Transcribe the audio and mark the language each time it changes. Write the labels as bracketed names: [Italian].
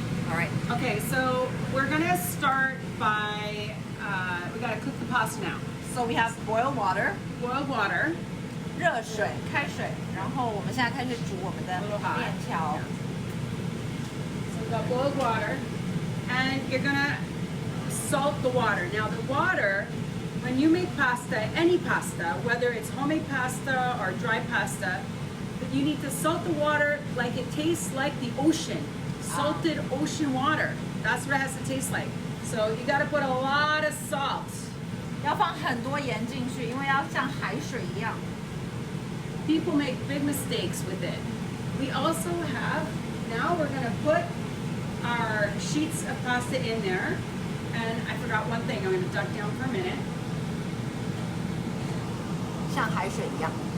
[English] all right. Okay, so we're gonna start by, we gotta cook the pasta now. So we have boiled water. Boil water. [Chinese] 热水、开水，然后我们现在开始煮我们的 [English] Little hot. [Chinese] 面条。 [English] So we've got boiled water, and you're gonna salt the water. Now the water, when you make pasta, any pasta, whether it's homemade pasta or dry pasta, you need to salt the water like it tastes like the ocean, salted ocean water. That's what it has to taste like. So you gotta put a lot of salt. [Chinese] 要放很多盐进去，因为要像海水一样。 [English] People make big mistakes with it. We also have, now we're gonna put our sheets of pasta in there. And I forgot one thing, I'm gonna duck down for a minute. [Chinese] 像海水一样。